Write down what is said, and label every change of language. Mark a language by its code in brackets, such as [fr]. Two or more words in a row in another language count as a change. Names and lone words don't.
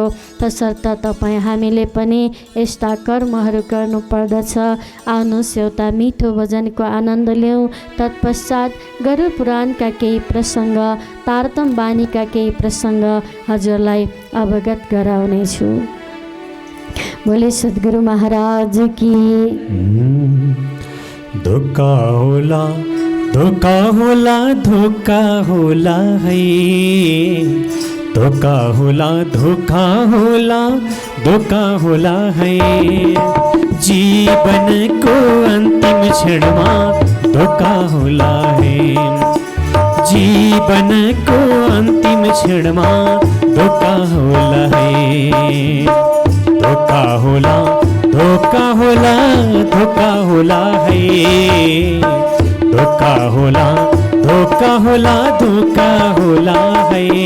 [ne] तसर्थ तपाईँ हामीले पनि यस्ता कर्महरू गर्नुपर्दछ। आउनुहोस् एउटा मिठो भजनको आनन्द लिउँ। तत्पश्चात गरुड पुराणका केही प्रसङ्ग, तारतम बानीका केही प्रसङ्ग हजुरलाई अवगत गराउनेछु। [hi] बोले सद्गुरु महाराज की। [ne] धोका होला धोका होला धोका होला है, धोका होला धोका होला धोका होला है। [hi] जीवन को अंतिम क्षण में [ne] धोका होला है, जीवनको अन्तिम क्षणमा धोका होला है, धोका होला, धोका होला, धोका होला है, धोका होला, धोका होला, धोका होला है।